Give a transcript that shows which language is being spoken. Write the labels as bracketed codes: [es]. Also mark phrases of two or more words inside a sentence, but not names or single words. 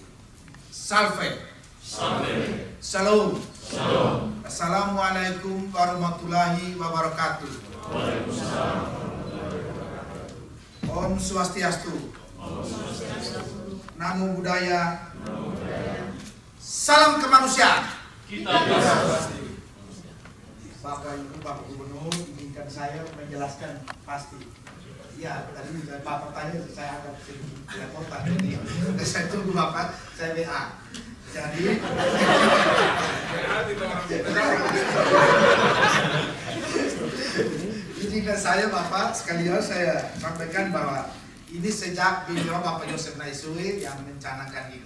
[id] Salve. Salam. [ar] السلام عليكم ورحمة الله وبركاته. [id] Om Swastiastu. [pi] Namo Buddhaya. [id] Salam kemanusiaan. Kita pasti. Bapak Ibu, Bapak Gubernur, izinkan saya menjelaskan pasti. Ya, tadi Bapak tanya, saya anggap repotan. Jadi saya tunggu Bapak, saya WA. Jadi izinkan saya Bapak, sekalian saya sampaikan bahwa ini sejak beliau Bapak Yosef Naisui yang mencanakan ini.